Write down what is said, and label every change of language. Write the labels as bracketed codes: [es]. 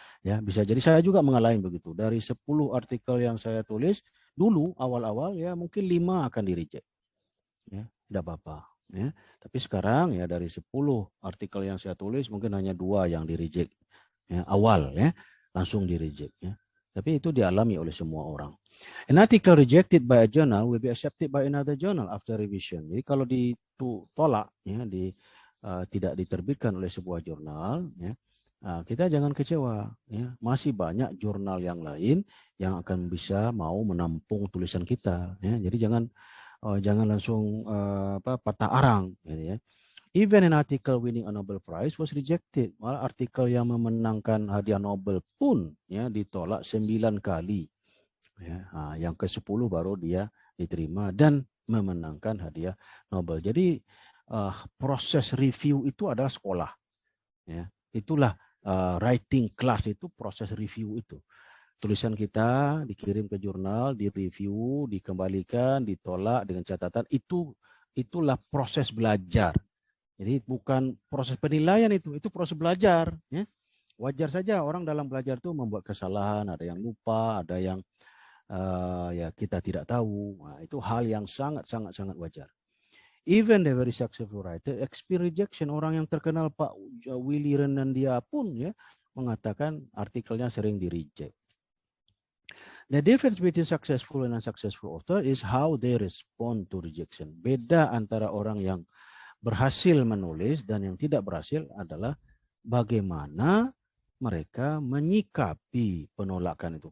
[id] Ya, bisa jadi saya juga mengalami begitu. Dari 10 artikel yang saya tulis dulu awal-awal, ya, mungkin 5 akan di-reject. Ya, tidak apa-apa. Ya. Tapi sekarang, ya, dari 10 artikel yang saya tulis mungkin hanya 2 yang di-reject. Ya, awal, ya, langsung di-reject, ya. Tapi itu dialami oleh semua orang. [en] An article rejected by a journal will be accepted by another journal after revision. [id] Jadi kalau ditolak, ya, tidak diterbitkan oleh sebuah jurnal, ya, kita jangan kecewa. Ya. Masih banyak jurnal yang lain yang akan bisa mau menampung tulisan kita. Ya. Jadi jangan langsung patah arang, gitu, ya. [en] Even an article winning a Nobel Prize was rejected. [id] Malah artikel yang memenangkan hadiah Nobel pun, ya, ditolak 9 kali. Ya, yang ke-10 baru dia diterima dan memenangkan hadiah Nobel. Jadi proses review itu adalah sekolah. Ya. Itulah [en] writing class [id] itu, proses review itu. Tulisan kita dikirim ke jurnal, direview, dikembalikan, ditolak dengan catatan. Itulah proses belajar. Jadi bukan proses penilaian, itu proses belajar. Ya. Wajar saja orang dalam belajar itu membuat kesalahan, ada yang lupa, ada yang ya kita tidak tahu. Nah, itu hal yang sangat wajar. [en] Even the very successful writer experience rejection. [id] Orang yang terkenal Pak Willy Renandia pun, ya, mengatakan artikelnya sering di-reject. [en] The difference between successful and unsuccessful author is how they respond to rejection. [id] Beda antara orang yang berhasil menulis dan yang tidak berhasil adalah bagaimana mereka menyikapi penolakan itu.